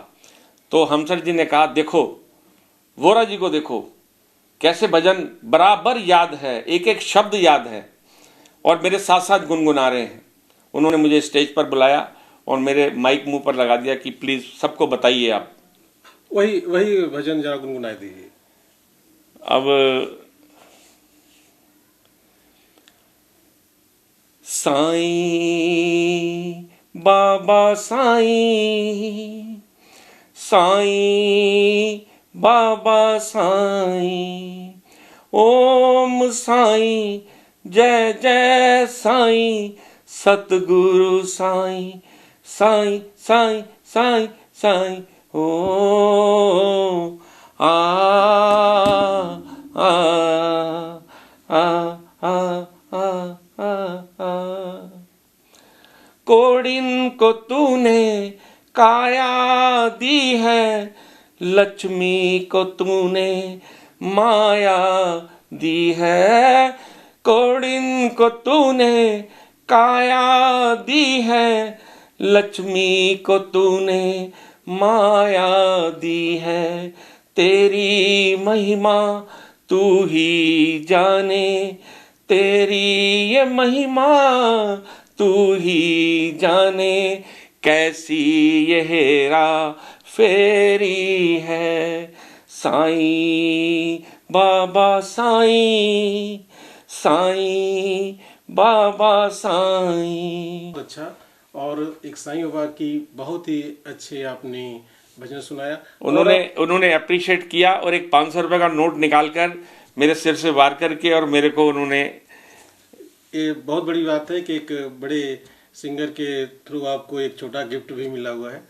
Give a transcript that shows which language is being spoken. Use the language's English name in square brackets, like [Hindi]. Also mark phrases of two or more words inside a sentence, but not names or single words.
[Hindi] तो हमसर जी ने कहा, देखो वोरा जी को देखो कैसे भजन बराबर याद है, एक एक शब्द याद है और मेरे साथ साथ गुनगुना रहे हैं। उन्होंने मुझे स्टेज पर बुलाया और मेरे माइक मुंह पर लगा दिया कि प्लीज सबको बताइए आप। वही वही भजन जरा गुनगुना दीजिए। अब साईं बाबा साईं, साईं बाबा साईं, ओम साईं जय जय साईं, सतगुरु साईं, साईं साईं साईं साईं, ओ आ आ आ आ आ आ। कोड़िन को तूने काया दी है, लक्ष्मी को तूने माया दी है। कोड़िन को तूने काया दी है, लक्ष्मी को तूने माया दी है। तेरी महिमा तू ही जाने, तेरी ये महिमा तू ही जाने, कैसी ये हेरा फेरी है। साईं बाबा साईं, साईं बाबा साईं। अच्छा, और एक साईं बाबा की बहुत ही अच्छे आपने भजन सुनाया। उन्होंने अप्रिशिएट किया और एक 500 रुपए का नोट निकालकर मेरे सिर से वार करके और मेरे को उन्होंने, ये बहुत बड़ी बात है कि एक बड़े सिंगर के थ्रू आपको एक छोटा गिफ्ट भी मिला हुआ है।